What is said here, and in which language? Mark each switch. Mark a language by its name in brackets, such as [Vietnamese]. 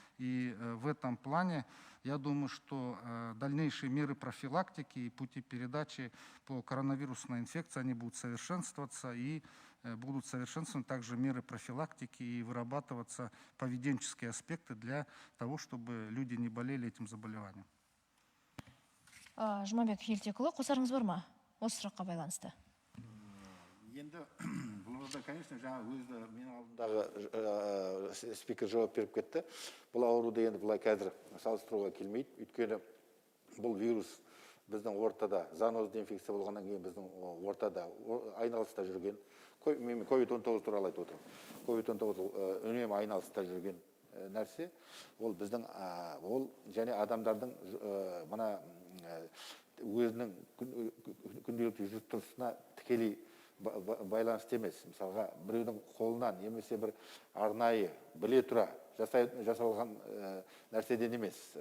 [Russian] И в этом плане, я думаю, что дальнейшие меры профилактики и пути передачи по коронавирусной инфекции, они будут совершенствоваться и будут совершенствованы также меры профилактики и вырабатываться поведенческие аспекты для того, чтобы люди не болели этим заболеванием. [Kazakh] Жұмабек Елтекұлы, қосарыңыз бар ма? Осы сұраққа байланысты. Енді бұларда, конечно, жаңа өзі менің алдымдағы спикер жауап беріп кетті. Бұл ауруды енді бұлай қазір салыстыруға келмейді. Өйткені бұл вирус біздің ортада, зоонозды инфекция болғаннан кейін біздің ортада айналыста жүрген. Мен COVID-19 туралы айтып отырмын. COVID-19 үнемі айналыста жүрген нәрсе. Ол біздің, ол және адамдардың мына өзінің күнделікті жүріп тұрысына тікелей байланысты емес. Мысалға, біреудің қолынан немесе бір арнайы біле тұра жасалған нәрседен емес.